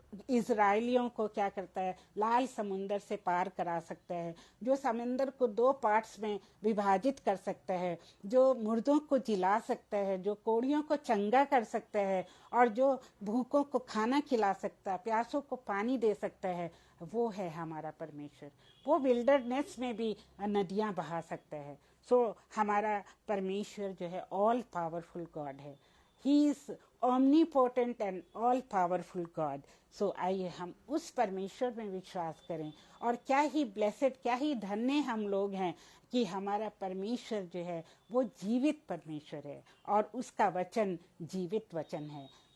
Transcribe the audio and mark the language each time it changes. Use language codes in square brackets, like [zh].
[hi] इजराइलियों को क्या करता है, लाल समुंदर से पार करा सकता है, जो समुंदर को 2 पार्ट्स में विभाजित कर सकता है, जो मुर्दों को जिला सकता है, जो कोड़ियों को चंगा कर सकता है, और जो भूखों को खाना खिला सकता है, प्यासों को पानी दे सकता है, वो है हमारा परमेश्वर। वो विल्डरनेस में भी नदियां बहा सकता है। सो हमारा परमेश्वर जो है [en] all powerful God [hi] है। [en] He is omnipotent and all powerful God. [hi] So आइए हम उस परमेश्वर में विश्वास करें। और क्या ही ब्लेसेड, क्या ही धन्य हम लोग हैं कि हमारा परमेश्वर जो है वो जीवित परमेश्वर है, और उसका वचन जीवित वचन है।